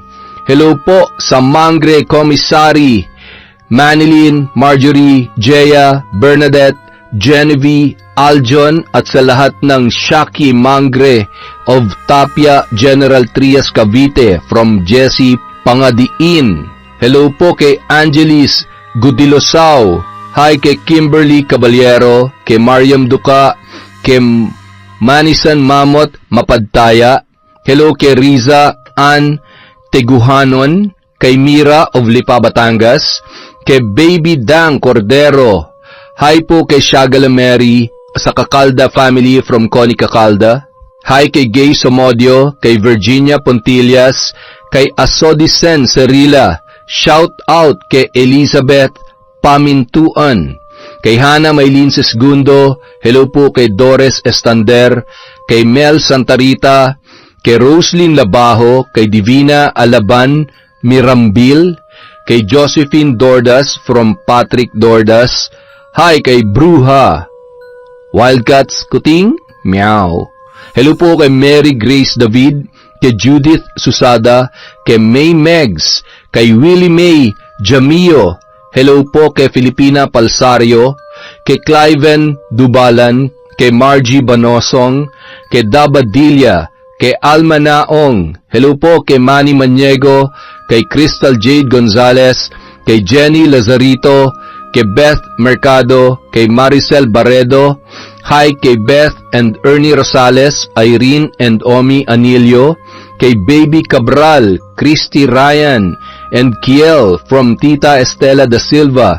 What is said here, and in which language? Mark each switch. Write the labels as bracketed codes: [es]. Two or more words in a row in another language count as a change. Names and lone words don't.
[tl] Hello po sa Mangre Commissary, Manilyn, Marjorie, Jaya, Bernadette, Genevieve, Aljon at sa lahat ng Shaki Mangre of Tapia General Trias Cavite from Jessie Pangadiin. Hello po kay Angelis Gudilosao. Hi kay Kimberly Caballero, kay Mariam Duca, kay Manisan Mamot Mapadtaya. Hello kay Riza Ann Teguhanon, kay Mira of Lipa, Batangas, kay Baby Dang Cordero. Hi po kay Shagala Mary sa Kakalda family from Connie Kakalda. Hi kay Gay Somodio, kay Virginia Pontillas, kay Asodisen Cerila. [en] Shout out [tl] kay Elizabeth Pamintuan, kay Hana Maylin Segundo. Hello po kay Doris Estander, kay Mel Santarita, kay Roslyn Labajo, kay Divina Alaban Mirambil, kay Josephine Dordas from Patrick Dordas. Hi kay Bruha Wildcats Kuting Meow. Hello po kay Mary Grace David, kay Judith Susada, kay May Megs, kay Willie May Jamio. Hello po kay Filipina Palsario, kay Cliven Dubalan, kay Margie Banosong, kay Dabadilla, kay Alma Naong. Hello po kay Manny Maniego, kay Crystal Jade Gonzalez, kay Jenny Lazarito, kay Beth Mercado, kay Maricel Barredo, hi kay Beth and Ernie Rosales, Irene and Omi Anilio, kay Baby Cabral, Christy Ryan, and Kiel from Tita Estela da Silva.